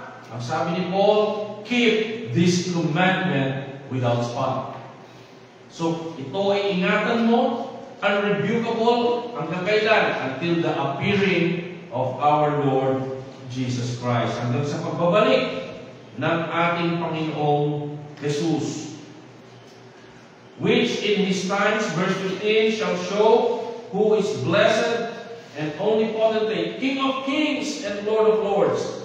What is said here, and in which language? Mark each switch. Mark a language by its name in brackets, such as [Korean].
[Filipino] Ang sabi ni Paul, [English] keep this commandment without spot. [Filipino] So, ito ay ingatan mo, unrebukable hanggang kailan? [English] Until the appearing of our Lord Jesus Christ. [Filipino] Hanggang sa pagbabalik ng ating Panginoong Jesus. [English] Which in His times, verse 15, shall show who is blessed and only potentate, King of kings and Lord of lords.